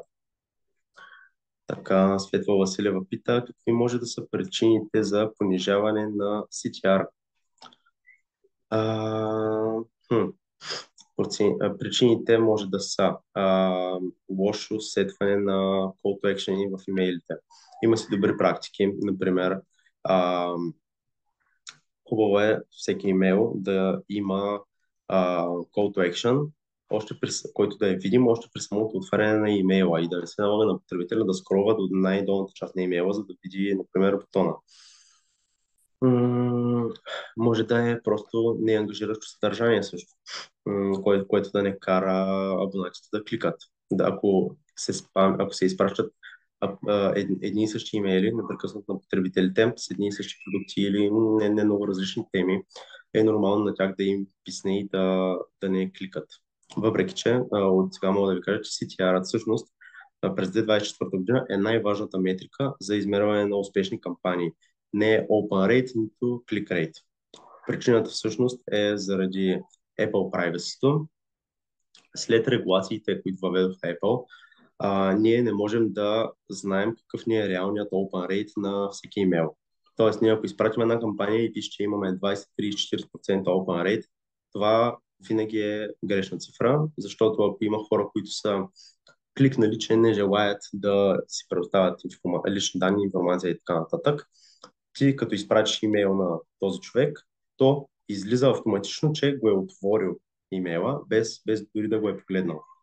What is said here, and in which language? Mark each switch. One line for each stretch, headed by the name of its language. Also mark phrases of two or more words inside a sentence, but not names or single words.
Bulgarian: Така, Светла Василева пита, какви може да са причините за понижаване на CTR? А, хм. Причините може да са лошо сетване на
English: call to action
Bulgarian: в имейлите. Има си добри практики, например, хубаво е всеки имейл да има
English: call to action,
Bulgarian: който да е видим още при самото отваряне на имейла и да не се налага на потребителя да скролва до най-долната част на имейла, за да види, например, бутона. Може да е просто неангажиращо съдържание също, което да не кара абонатите да кликат. Ако се изпращат едни и същи имейли непрекъснато на потребителите с едни и същи продукти или не много различни теми, е нормално на тях да им писне и да не кликат. Въпреки че от сега мога да ви кажа, че CTR всъщност през 2024 година е най-важната метрика за измерване на успешни кампании. Не е
English: open rate,
Bulgarian: нито
English: click rate.
Bulgarian: Причината всъщност е заради Apple privacy. След регулациите, които въведоха Apple, ние не можем да знаем какъв ни е реалният
English: open rate
Bulgarian: на всеки имейл. Тоест, ние ако изпратим една кампания и пише, че имаме 20-30-40%
English: open rate,
Bulgarian: това винаги е грешна цифра, защото ако има хора, които са кликнали, че не желаят да си предоставят лични данни, информация и така нататък, ти като изпратиш имейл на този човек, то излиза автоматично, че го е отворил имейла, без дори да го е погледнал.